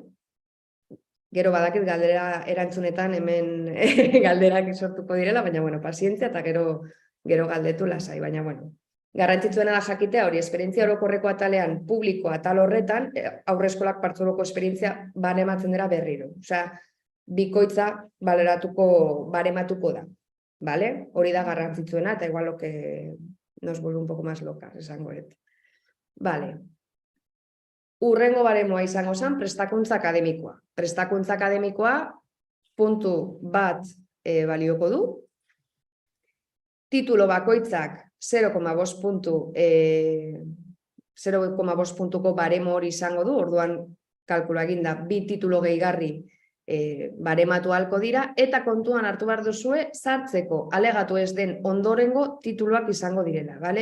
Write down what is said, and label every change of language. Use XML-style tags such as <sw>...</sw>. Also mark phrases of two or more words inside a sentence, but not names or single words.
<eu>Gero badakit galdera erantzunetan hemen galderak sortuko direla, baina pazientzia eta gero galdetu lasai, baina garrantzitsuena da jakitea hori esperientzia orokorreko atalean publiko atal horretan haurreskolak partzuergoko esperientzia barematzen dira berriro. Osea, bikoitza barematuko da. Hori da garrantzitsuena eta</eu> <es>igual lo que nos vuelve un poco más locas,</es> <eu>esango et. Urrengo baremoa izango zen prestakuntza akademikoa. Prestakuntza akademikoa puntu bat balioko du. Titulo bakoitzak 0,5 puntu 0,5 puntuko baremo hori izango du, orduan kalkula eginda, 2 titulo gehigarri barematu halko dira, eta kontuan hartu behar duzue, sartzeko alegatu ez den ondorengo tituluak izango direla, bale?</eu>